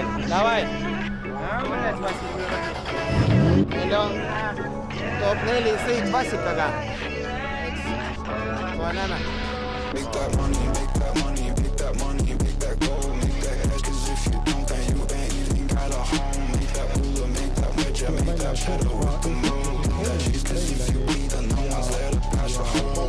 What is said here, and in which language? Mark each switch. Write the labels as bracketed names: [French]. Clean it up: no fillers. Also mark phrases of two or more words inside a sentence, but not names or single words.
[Estonian] Davai. Meil on top 4 sõit Vassikaga. Kohe näeme. [English] Make that money, make that money, make that money, make that gold, make that ass, cause if you don't, then you ain't even got a home. Make that moolah, make that wedge, make that shadow with the moon. Make that cheese, cause if you eat, then no one's there to pass your home.